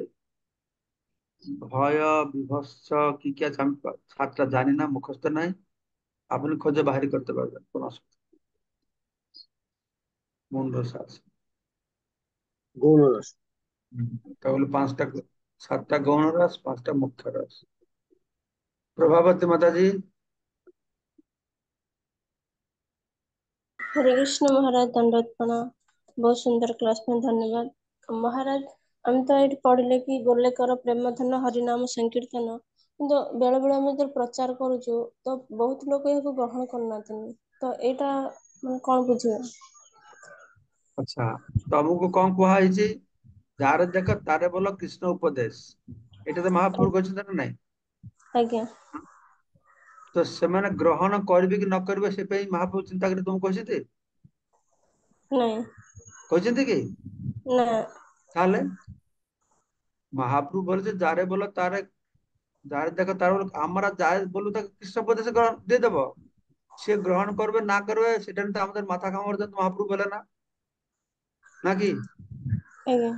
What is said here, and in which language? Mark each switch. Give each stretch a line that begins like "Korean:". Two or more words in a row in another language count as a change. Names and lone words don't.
Bangla: ভয়, বিভৎস, কি কি আছে আমি সাতটা জানি না, মুখস্থ নাই। আপনি খোঁজে বাহির করতে পারবেন, কোন অসুবিধা নেই। গৌণ রস আছে। গৌণ রস। তাহলে পাঁচটা, সাতটা গৌণ রস, পাঁচটা মুখ্য রস। প্রভাবতী মাতাজি।
Hindi: हरे कृष्ण महाराज, दंडवत प्रणाम। बहुत सुंदर क्लास में धन्यवाद महाराज।
Bangla: আমি তো এটি
Odia: পଢିଲେ କି ଗୋଲେକର ପ୍ରେମ ଧନ ହରିନାମ ସଂକୀର୍ତ୍ତନ, କିନ୍ତୁ ବେଳେ ବେଳେ ଆମେ ଯେତେବେଳେ ପ୍ରଚାର କରୁଛୁ ତ ବହୁତ ଲୋକ ଏହାକୁ ଗ୍ରହଣ କରୁନାହାନ୍ତି। ତ ଏଇଟା ମାନେ କଣ ବୁଝିବା? ଆଚ୍ଛା, ତମକୁ କଣ କୁହାଯାଇଛି? ଯାହାର ଦେଖ ତାରେ ବୋଲ କୃଷ୍ଣ ଉପଦେଶ, ଏଇଟା ତ ମହାପ୍ରଭୁ କହିଛନ୍ତି ନା ନାଇଁ? ଆଜ୍ଞା। ତ ସେମାନେ ଗ୍ରହଣ କରିବେ କି ନ କରିବେ ସେ ପାଇଁ ମହାପ୍ରଭୁ ଚିନ୍ତା କରି ତୁମକୁ କହିଛନ୍ତି? ନାଇଁ। କହିଛନ୍ତି କି? ନା।
Bangla: তাহলে মহাপ্রভু বলেছে যারে বলো তারে, যারে দেখো তার বলো, আমরা যারে বলবো তাকে কৃষ্ণ উপদেশ গ্রহণ দিয়ে দেবো। সে গ্রহণ করবে না করবে সেটা নিয়ে তো আমাদের মাথা ঘামানোর জন্য মহাপ্রভু বলে না, নাকি?
Odia: আଜ୍ଞା।